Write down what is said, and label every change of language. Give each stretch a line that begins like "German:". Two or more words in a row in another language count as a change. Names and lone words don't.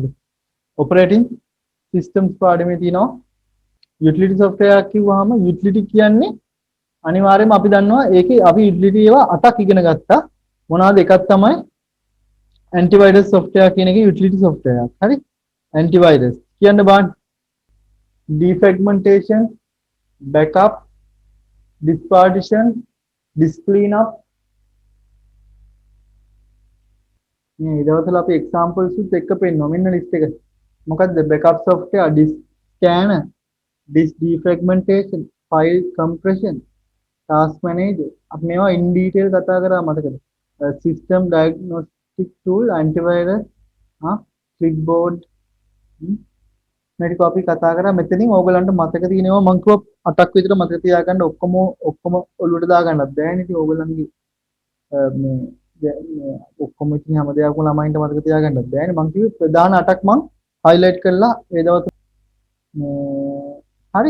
English: operating systems
Sinhala: පාඩමේ තියෙනවා.
English: utility software
Sinhala: කිව්වහම යුටිලිටි කියන්නේ අනිවාර්යයෙන්ම අපි දන්නවා ඒකේ අපි යුටිලිටි ඒවා 8ක් ඉගෙන ගත්තා. මොනවාද? එකක් තමයි
English: antivirus software
Sinhala: කියන එකේ
English: utility software.
Sinhala: හරි? ඇන්ටිවයිරස් කියන්න බෑ.
English: defragmentation, backup, dispartition, disk cleanup.
Sinhala: මේ දවස්වල අපි examples උත් එක්ක පෙන්නනවා. මෙන්න list එක. මොකද්ද?
English: backup software, disk scanner, disk defragmentation, file compression, task manager.
Sinhala: අපි මේවා
English: in detail
Sinhala: කතා කරා මතකද?
English: system diagnostic tool, antivirus, clipboard.
Sinhala: මේක අපි කතා කරා. මෙතනින් ඕගලන්ට මතක තියෙනවා මම කිව්වා 8ක් විතර මතක තියාගන්න ඔක්කොම ඔළුවට දාගන්නත් බෑනේ. ඉතින් ඕගලන්ගේ මේ ඔක්කොම ඉතින් හැම දෙයක්ම ළමයින්ට මතක තියාගන්නත් බෑනේ. මම කිව්වේ ප්‍රධාන 8ක් මම highlight කරලා ඒ දවස් මේ හරි.